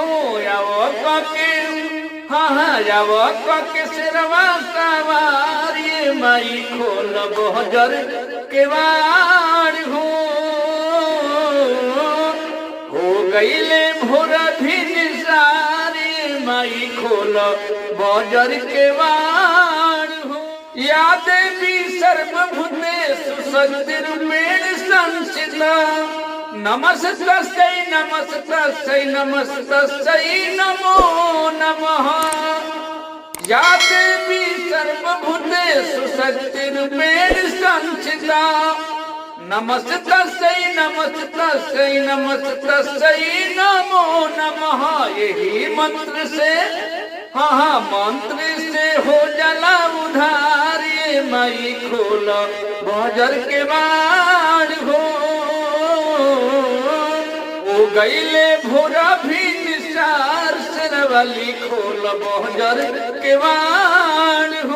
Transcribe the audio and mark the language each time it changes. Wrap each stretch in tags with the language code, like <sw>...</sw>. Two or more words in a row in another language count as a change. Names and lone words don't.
<bho>आओ के हाँ आओ के सिरवा सवार ये माई खोल बाजार के वार हो गईले भोर भी निसारी माई खोल बाजार के वार हो।</bho> <sa>या देवी सर्वभूतेषु शक्तिरूपेण संस्थिता नमस्तस्यै नमस्तस्यै नमस्तस्यै नमो नमः। या देवी सर्वभूतेषु शक्तिरूपेण संस्थिता नमस्तस्यै नमस्तस्यै नमस्तस्यै नमो नमः।</sa> <bho>यही मंत्र से हाँ मंत्र से हो जला उधार ये माई खोला बाजार के वार हो गईले भोरा भी निसार सिरवाली खोला बाजार के वार हो।</bho>